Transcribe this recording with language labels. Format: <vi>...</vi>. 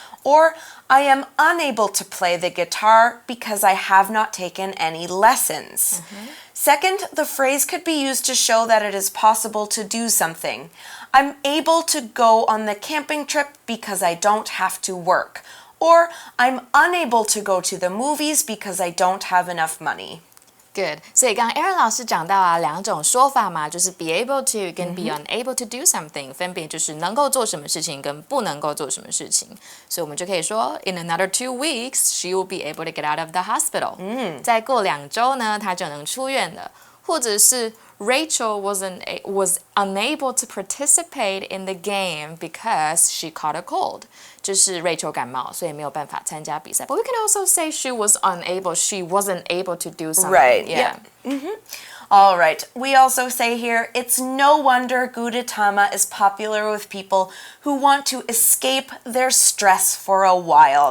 <en>Or, I am unable to play the guitar because I have not taken any lessons. Second, the phrase could be used to show that it is possible to do something. I'm able to go on the camping trip because I don't have to work. Or, I'm unable to go to the movies because I don't have enough money. Good.</en> <zh>所以刚刚 Aaron 老师讲到啊，两种说法嘛，就是</zh> <en>be able to</en> <zh>跟</zh> <en>be unable to do something，</en> <zh>分别就是能够做什么事情跟不能够做什么事情。所以我们就可以说</zh> <en>In another 2 weeks, she will be able to get out of the hospital.</en> <zh>再过2周呢，她就能出院了。或者是</zh> <en>Rachel was unable to participate in the game because she caught a cold.</en> <zh>就是 Rachel 感冒，所以没有办法参加比赛。</zh> <en>But we can also say she wasn't able to do something. Right, yeah. All right, we also say here, it's no wonder Gudetama is popular with people who want to escape their stress for a while.</en>